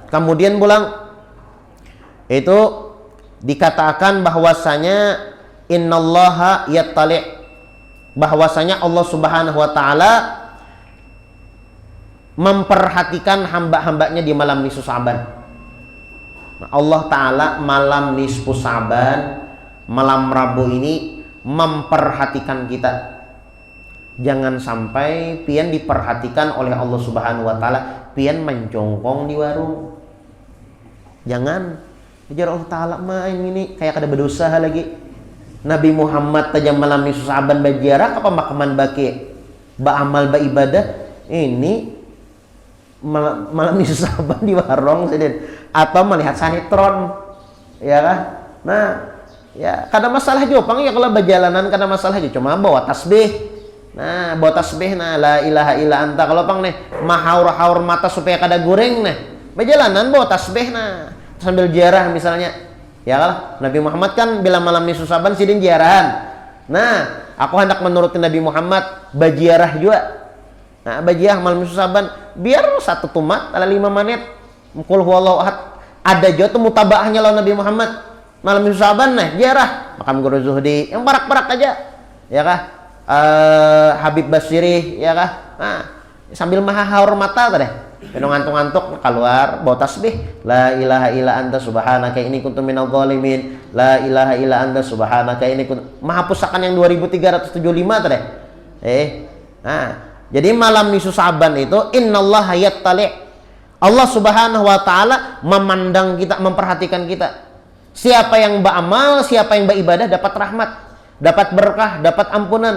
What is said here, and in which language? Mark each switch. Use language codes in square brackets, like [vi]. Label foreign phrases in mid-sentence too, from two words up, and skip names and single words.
[id] Kemudian pulang itu dikatakan bahwasanya [ar] إن الله يطلع', [id] bahwasanya Allah [ar] سبحانه وتعالى [id] memperhatikan hamba-hambanya di malam nisfu Sa'ban. [ar] الله تعالى [id] malam nisfu Sa'ban, malam Rabu ini memperhatikan kita. [bjn] Jangan sampai pian diperhatikan oleh [ar] الله سبحانه وتعالى, [bjn] pian mencongkong di warung. Jangan. Ujar [ar] الله تعالى [bjn] main ini kayak kada berdosa lagi. Nabi Muhammad tajam malam nisfu Sa'ban bajarak apa makaman baki ba'amal baibadah, ini malam nisfu Sa'ban di warung sedin atau melihat sinetron. Ya kan? Nah, Ya, kada masalah jo pang ya kalau berjalanan kada masalah jo, cuma bawa tasbih. Nah, bawa tasbih nah [ar] لا إله إلا أنت. [bjn] Kalau pang nih mahaur-haur mata supaya kada goreng nah. Berjalanan bawa tasbih nah sambil ziarah misalnya. Ya kan? Nabi Muhammad kan bila malam nisfu Sa'ban sidin ziarahan. Nah, aku hendak menuruti Nabi Muhammad bajiarah juga. Nah, bajiarah malam nisfu Sa'ban biar satu tumat ala 5 menit. [ar] قل هو الله أحد. [bjn] Ada juga tuh mutabaahnya lawan Nabi Muhammad. Malam nisfu Sa'ban nah ziarah makam Guru Zuhdi yang barak-barak aja. Ya kah? Habib Basiri ya kah? Nah, sambil mahaur mata tadi. Kalau ngantuk-ngantuk keluar bawa tasbih [ar] لا إله إلا أنت سبحانك إني كنت من الظالمين لا إله إلا أنت سبحانك إني كنت [bjn] maha pusakan yang 2375 tadi. Nah, jadi malam nisfu Sa'ban itu [ar] إن الله يطلع'. الله سبحانه وتعالى [id] memandang kita, memperhatikan kita. Siapa yang beramal, siapa yang beribadah dapat rahmat, dapat berkah, dapat ampunan.